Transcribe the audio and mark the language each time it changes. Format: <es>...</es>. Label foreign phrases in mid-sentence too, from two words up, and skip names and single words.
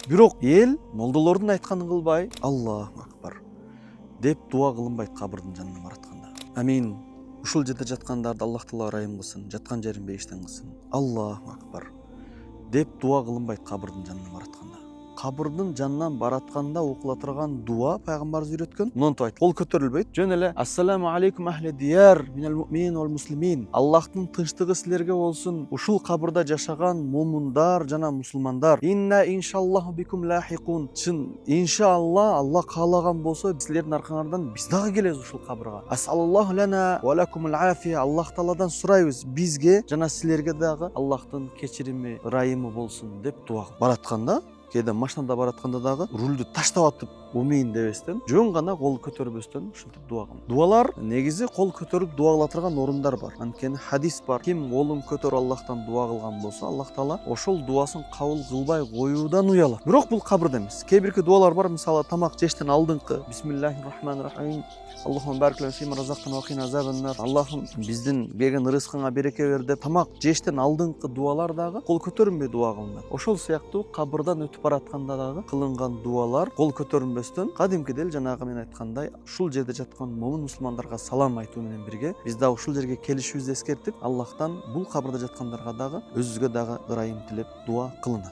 <ky>Бирок эл молдолордун айтканын кылбай,</ky> <ar>الله أكبر</ar> <ky>деп дуа кылынбайт кабырдын жанына баратканда. Амин. Ушул жерде жаткандарды Аллах Таала ырайым кылсын, жаткан жерин бейиштен кылсын.</ky> <ar>الله أكبر</ar> <ky>деп дуа кылынбайт кабырдын жанына баратканда. Кабырдын жанынан баратканда окула турган дуа пайгамбарыбыз үйрөткөн. Монтип айт. Кол көтөрүлбөйт. Жөн эле</ky> <ar>السلام عليكم أهل الديار من المؤمنين والمسلمين.</ar> <ky>Аллахтын тынчтыгы силерге болсун. Ушул кабырда жашаган мумундар жана мусулмандар.</ky> <ar>إنا إن شاء الله بكم لاحقون.</ar> <ky>Чын иншалла Аллах каалаган болсо силердин аркаңардан биз дагы келебиз ушул кабырга.</ky> <ar>أسأل الله لنا ولكم العافية.</ar> <ky>Аллах Тааладан сурайбыз бизге жана силерге дагы Аллахтын кечирими, ырайымы болсун деп дуа баратканда. Кээде машинада баратканда дагы рулду таштап атып умейин дебестен, жөн гана кол көтөрбөстөн ушинтип дуа кылам. Дуалар негизи кол көтөрүп дуа кыла турган орундар бар. Анткени хадис бар. Ким колун көтөрүп Аллахтан дуа кылган болсо, Аллах Таала ошол дуасын кабыл кылбай коюудан уялат. Бирок бул кабырда эмес. Кээ бирки дуалар бар, мисалы тамак жештен алдыңкы</ky> <ar>بسم الله الرحمن الرحيم. اللهم بارك لنا فيما رزقتنا وقنا عذاب النار.</ar> <ky>Аллахым биздин берген рызкыңа береке бер деп тамак жештен алдыңкы дуалар дагы кол көтөрүнбөй дуа кылынат. Ошол сыяктуу кабырдан өтүп баратканда дагы кылынган дуалар кол көтөрүнбөстөн кадимкидей жанагы мен айткандай ушул жерде жаткан момун мусулмандарга салам айтуу менен бирге биз дагы ушул жерге келишибизди эскертип, Аллахтан бул кабырда жаткандарга дагы өзүбүзгө дагы ырайым тилеп дуа кылынат.</ky>